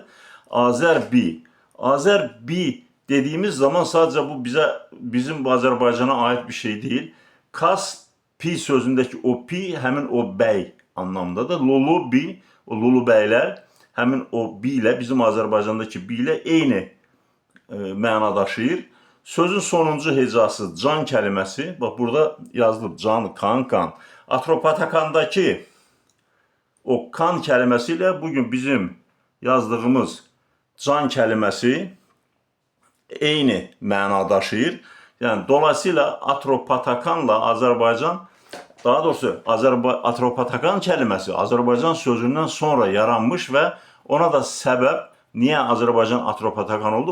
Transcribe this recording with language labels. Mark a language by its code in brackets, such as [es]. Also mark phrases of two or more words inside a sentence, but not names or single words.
[tr] Azərbi. Azərbi dediğimiz zaman sadece bu bizim Azerbaycan'a ait bir şey değil. Kaspi sözündeki o pi hemin o bey anlamındadır. Lulubi, o lulu beyler hemin o bi ile bizim Azerbaycan'daki bi ile [az] eyni məna daşıyır. [tr] Sözün sonuncu hecası can kelimesi. Bak burada yazılıb can, kan. Atropatakandaki o kan kelimesiyle bugün bizim yazdığımız can kelimesi [az] eyni məna daşıyır. [tr] Yani dolayısıyla Atropatakanla Azerbaycan, daha doğrusu Atropatakan kelimesi Azerbaycan sözünden sonra yaranmış ve ona da sebep niye Azerbaycan Atropatakan oldu?